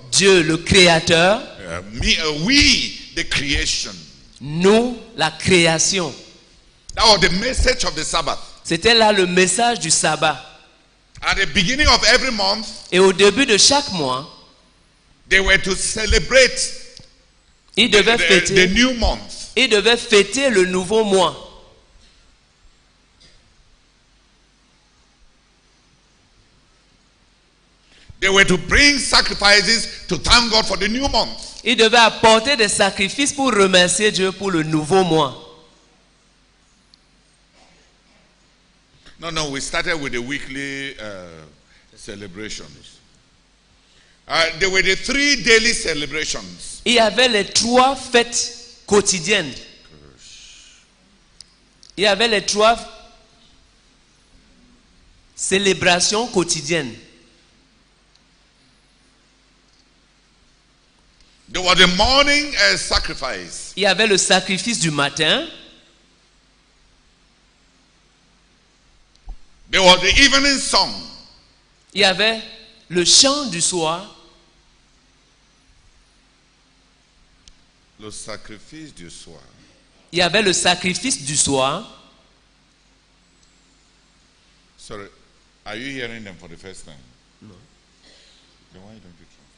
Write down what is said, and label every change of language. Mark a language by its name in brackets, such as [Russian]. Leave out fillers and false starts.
[French] Dieu, le créateur. [English] we, the creation. [French] Nous, la création. [English] That was the message of the Sabbath. [French] C'était là le message du sabbat. [English] At the beginning of every month, [French] Et au début de chaque mois, [English] they were to celebrate [French] ils devaient [English] the [French] fêter, [English] new month. [French] ils devaient fêter le nouveau mois. [English] They were to bring sacrifices to thank God for the new month. [French] Ils devaient apporter des sacrifices pour remercier Dieu pour le nouveau mois. [English] No, we started with the weekly celebrations. There were the 3 daily celebrations. [French] Il y avait les 3 fêtes quotidiennes. Il y avait les 3 célébrations quotidiennes. [English] There was the morning sacrifice. [French] Il y avait le sacrifice du matin. [English] There was the evening song. [French] Il y avait le chant du soir. Le sacrifice du soir. Il y avait le sacrifice du soir. [English] Sorry, are you hearing them for the first time? No. Then why don't you translate?